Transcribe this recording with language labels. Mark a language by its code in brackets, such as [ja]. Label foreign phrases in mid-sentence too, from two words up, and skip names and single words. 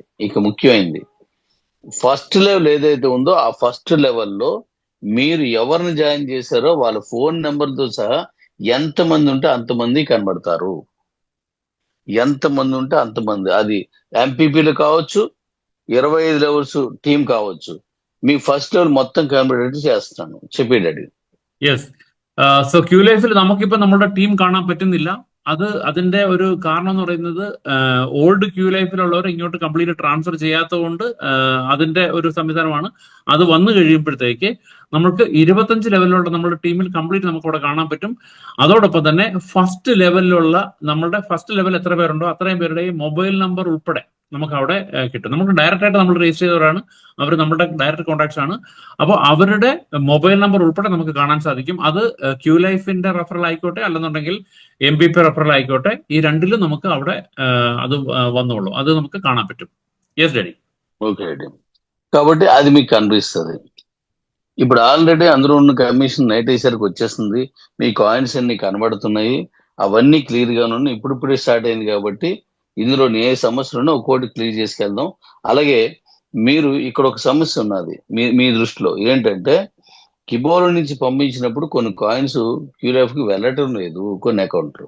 [te] ఇక ముఖ్యమైనది ఫస్ట్ లెవెల్ ఏదైతే ఉందో ఆ ఫస్ట్ లెవెల్లో మీరు ఎవరిని జాయిన్ చేశారో వాళ్ళ ఫోన్ నెంబర్తో సహా ఎంతమంది ఉంటే అంతమంది కనబడతారు. ఎంతమంది ఉంటే అంతమంది, అది MPPలు కావచ్చు, 25 లెవెల్స్ టీం కావచ్చు, మీ ఫస్ట్ లెవెల్ మొత్తం కనబడేట్టు చేస్తాను. చెప్పేటది. [ml] യെസ്. സോ ക്യൂ ലൈഫിൽ നമുക്കിപ്പോ നമ്മുടെ ടീം കാണാൻ പറ്റുന്നില്ല. അതിന്റെ ഒരു കാരണം എന്ന് പറയുന്നത്, ഓൾഡ് ക്യൂ ലൈഫിലുള്ളവർ ഇങ്ങോട്ട് കംപ്ലീറ്റ് ട്രാൻസ്ഫർ ചെയ്യാത്തതുകൊണ്ട് അതിന്റെ ഒരു സംവിധാനമാണ്. അത് വന്നു കഴിയുമ്പോഴത്തേക്ക് നമുക്ക് 25 ലെവലിലുള്ള നമ്മുടെ ടീമിൽ കംപ്ലീറ്റ് നമുക്ക് അവിടെ കാണാൻ പറ്റും. അതോടൊപ്പം തന്നെ ഫസ്റ്റ് ലെവലിലുള്ള നമ്മുടെ ഫസ്റ്റ് ലെവൽ എത്ര പേരുണ്ടോ അത്രയും പേരുടെയും മൊബൈൽ നമ്പർ ഉൾപ്പെടെ നമുക്ക് അവിടെ കിട്ടും. നമുക്ക് ഡയറക്റ്റ് ആയിട്ട് നമ്മൾ രജിസ്റ്റർ ചെയ്തവരാണ്, അവർ നമ്മുടെ ഡയറക്റ്റ് കോൺടാക്ട്സ് ആണ്. അപ്പോൾ അവരുടെ മൊബൈൽ നമ്പർ ഉൾപ്പെടെ നമുക്ക് കാണാൻ സാധിക്കും. അത് ക്യൂ ലൈഫിന്റെ റെഫറൽ ആയിക്കോട്ടെ, അല്ലെന്നുണ്ടെങ്കിൽ MPP റെഫറൽ ആയിക്കോട്ടെ, ഈ രണ്ടിലും നമുക്ക് അവിടെ അത് വന്നോളൂ, അത് നമുക്ക് കാണാൻ പറ്റും. [en] yes daddy. [te] ఓకే అండి. కాబట్టి అది మీకు కనిపిస్తుంది. ఇప్పుడు ఆల్రెడీ అందులో ఉన్న కమిషన్ నైట్ అయ్యేసరికి వచ్చేస్తుంది, మీ కాయిన్స్ అన్ని కనబడుతున్నాయి, అవన్నీ క్లియర్ గా ఉన్నాయి. ఇప్పుడిప్పుడే స్టార్ట్ అయింది కాబట్టి ఇందులో ఏ సమస్యలు ఉన్నా ఒక్కోటి క్లియర్ చేసుకెళ్దాం. అలాగే మీరు ఇక్కడ ఒక సమస్య ఉన్నది మీ దృష్టిలో ఏంటంటే, కిబోలో నుంచి పంపించినప్పుడు కొన్ని కాయిన్స్ క్యూలైఫ్ కి వెళ్ళటం లేదు, కొన్ని అకౌంట్లు.